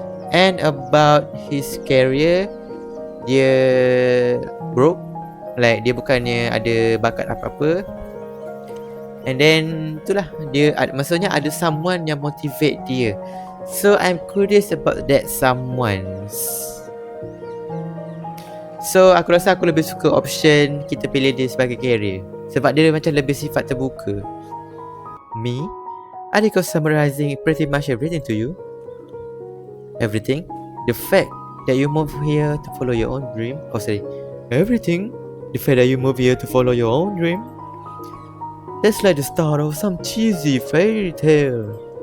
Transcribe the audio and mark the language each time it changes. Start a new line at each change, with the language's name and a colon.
English: And about his career, dia broke.
Malay: Like dia bukannya ada bakat apa-apa.
English: And then
Malay: itulah, dia maksudnya ada someone yang motivate dia.
English: So I'm curious about that someone.
Malay: So aku rasa aku lebih suka option kita pilih dia sebagai career, sebab dia macam lebih sifat terbuka.
English: Me? Adiko summarizing pretty much everything to you. Everything? The fact that you move here to follow your own dream. Oh, sorry. Everything. The fact that you move here to follow your own dream. That's like the start of some cheesy fairy tale.